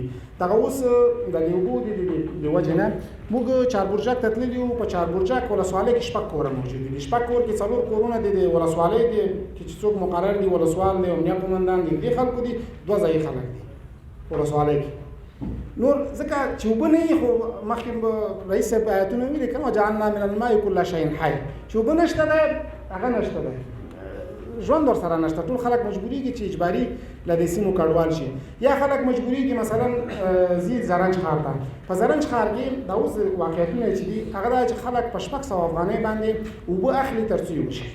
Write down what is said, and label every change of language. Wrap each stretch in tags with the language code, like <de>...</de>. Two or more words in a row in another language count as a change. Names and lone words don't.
<ps>دغه اوس د اوبو د وجې نه موږ چاربرجک ته تللي وو، په چاربرجک ولسوالۍ کې 6 کوره موجود دي، 6 کور کې 4 کورونه د ولسوالۍ دي چې څوک مقرر دي، ولسوال دی، امنیه قومندان دي، دې خلکو دي، 2 ځایي خلک دي ولسوالۍ کې. نور ځکه چې اوبه نه وي، خو مخکې رئیس صاحب آیتونه ویلي که</ps> <ar>وجعلنا من الماء کل شیء حی،</ar> <ps>چې اوبه نشته دی، هغه نشته دی، ژوند ورسره نشته. ټول خلک مجبوریږي چې اجباري له دې سیمو کډوال شي، یا خلک مجبوریږي مثلا ځي زرنج ښار ته. په زرنج ښار کې دا اوس واقعیتونه چې دي هغه دا چې خلک په 600 افغانۍ باندې اوبه اخلي تر څو یو شي.</ps>